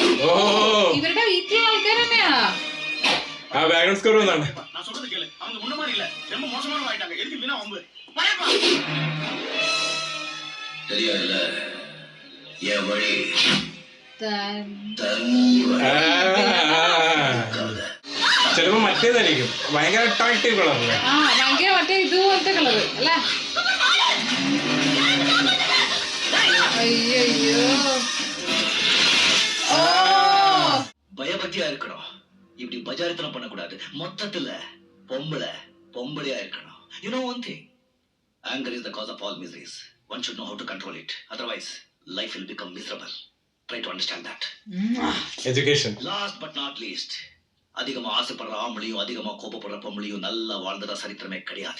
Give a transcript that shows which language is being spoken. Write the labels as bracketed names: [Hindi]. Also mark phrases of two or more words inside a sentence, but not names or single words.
[Malayalam] ഓ ഇവരുടെ വീട്ടിലുള്ള ആൾക്കാർ തന്നെയാ. ആ [English] background score [Malayalam] വന്നാണ്. [Tamil] நான் சொல்றது கேளு. அவங்க முன்ன மாதிரி இல்ல. ரொம்ப மோசமானவங்க ஆயிட்டாங்க. எதுக்கு வீணா வம்பு? வரப்பா. தெரியாதுல என் வழி [Malayalam] ചിലപ്പോ മറ്റേതായിരിക്കും. ഭയങ്കര അട്രാക്റ്റീവ് കളറല്ലേ? ആ ഭയങ്കര മറ്റേ ഇതുപോലത്തെ കളറ് അല്ലേ? അയ്യോ [Tamil] பயபக்தியா இருக்கணும். இப்படி பஜாரித்தனம் பண்ணக்கூடாது. மொத்தத்துல பொம்பளையா இருக்கணும். [English] You know one thing, anger is the cause of all miseries. One should know how to control it. Otherwise, life will become miserable. Try to understand that. Education. Last but not least, [Tamil] அதிகமா ஆசைப்படுற ஆம்பளையும் அதிகமா கோபப்படுற பொம்பளையும் நல்லா வாழ்ந்ததா சரித்திரமே கிடையாது.